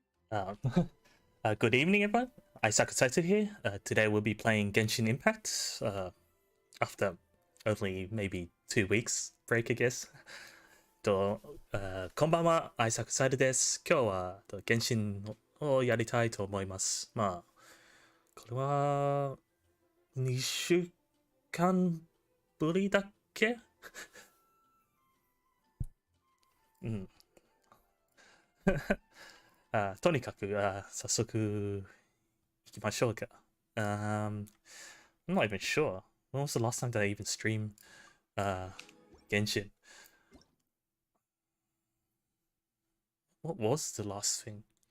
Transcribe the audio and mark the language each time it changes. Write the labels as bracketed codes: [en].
[en] Uh, Good evening, everyone. Aisaku Saito here. Today we'll be playing Genshin Impact. After only maybe 2 weeks break, I guess. [ja] こんばんは、Aisaku Saito です。今日はGenshin をやりたいと思います。まあ、これは2週間ぶりだっけうん。とにかく、早速行きましょうか。 [en] I'm not even sure. When was the last time that I even streamed Genshin? What was the last thing?